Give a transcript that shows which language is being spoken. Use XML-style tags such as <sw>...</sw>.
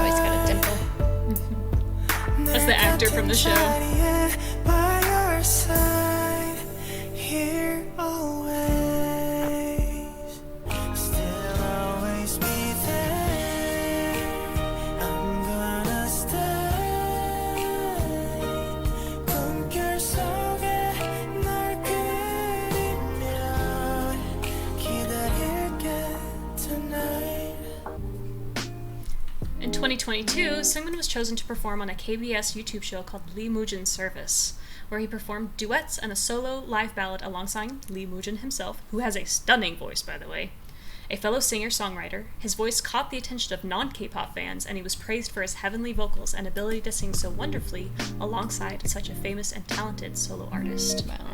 <en>Oh, he's got a dimple. That's the actor from the show. By your side, here always, still always be there. I'm gonna stay.</en> <ko>꿈결 속에 널 그리며 기다릴게 tonight.</ko> <en>In 2022, Seungmin was chosen to perform on a KBS YouTube show called Lee Moo-jin Service, where he performed duets and a solo live ballad alongside Lee Moo-jin himself, who has a stunning voice, by the way. A fellow singer-songwriter, his voice caught the attention of non-K-pop fans, and he was praised for his heavenly vocals and ability to sing so wonderfully alongside such a famous and talented solo artist.</en>